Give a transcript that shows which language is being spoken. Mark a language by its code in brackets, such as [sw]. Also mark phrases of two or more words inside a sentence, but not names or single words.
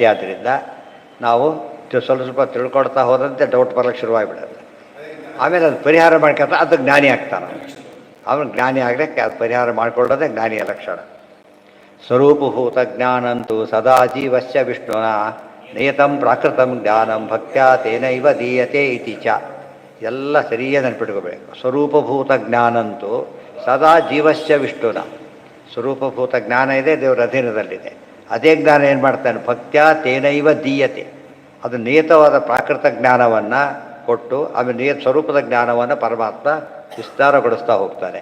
[kn] ಆದ್ದರಿಂದ ನಾವು ಸ್ವಲ್ಪ ತಿಳ್ಕೊಳ್ತಾ ಹೋದಂತೆ ಡೌಟ್ ಬರೋಕ್ಕೆ ಶುರುವಾಗಿಬಿಡುತ್ತೆ. ಆಮೇಲೆ ಅದು ಪರಿಹಾರ ಮಾಡ್ಕೊತ ಅದು ಜ್ಞಾನಿ ಆಗ್ತಾನೆ. ಅವನು ಜ್ಞಾನಿ ಆಗಲಿಕ್ಕೆ ಅದು ಪರಿಹಾರ ಮಾಡಿಕೊಳ್ಳೋದೇ ಜ್ಞಾನಿಯ ಲಕ್ಷಣ. [sa] ಸ್ವರೂಪಭೂತ ಜ್ಞಾನಂತೂ ಸದಾ ಜೀವಸ್ಯ ವಿಷ್ಣುನ ನಿಯತಂ ಪ್ರಾಕೃತಂ ಜ್ಞಾನಂ ಭಕ್ತ್ಯಾ ತೇನೈವ ದೀಯತೆ ಇತಿ ಚ. [kn] ಎಲ್ಲ ಸರಿಯಾಗಿ ನೆನ್ಪಿಟ್ಕೋಬೇಕು. [sa] ಸ್ವರೂಪಭೂತ ಜ್ಞಾನಂತೂ ಸದಾ ಜೀವಸ್ಯ ವಿಷ್ಣುನ. [kn] ಸ್ವರೂಪಭೂತ ಜ್ಞಾನ ಇದೆ, ದೇವರ ಅಧೀನದಲ್ಲಿದೆ. ಅದೇ ಜ್ಞಾನ ಏನು ಮಾಡ್ತಾನೆ? [sa] ಭಕ್ತ್ಯಾ ತೇನೈವ ದೀಯತೆ. [kn] ಅದು ನಿಯತವಾದ ಪ್ರಾಕೃತ ಜ್ಞಾನವನ್ನು ಕೊಟ್ಟು ಆಮೇಲೆ ಸ್ವರೂಪದ ಜ್ಞಾನವನ್ನು ಪರಮಾತ್ಮ ವಿಸ್ತಾರಗೊಳಿಸ್ತಾ ಹೋಗ್ತಾನೆ.